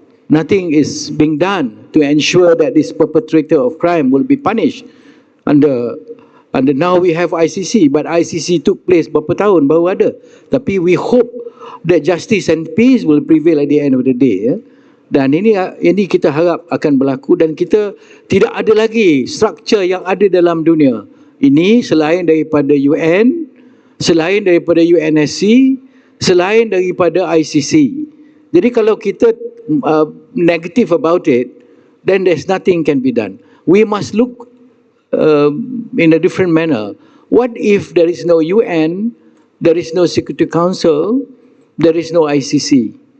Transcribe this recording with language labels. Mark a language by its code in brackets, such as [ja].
[en] Nothing is being done to ensure that this perpetrator of crime will be punished. Under now we have ICC, but ICC took place [ms] berapa tahun baru ada. [en] Tapi we hope that justice and peace will prevail at the end of the day. Ya? [ms] Dan ini kita harap akan berlaku, dan kita tidak ada lagi struktur yang ada dalam dunia ini selain daripada UN, selain daripada UNSC, selain daripada ICC. Jadi kalau kita [en] negative about it, then there's nothing can be done. We must look in a different manner. What if there is no UN, there is no Security Council, there is no ICC?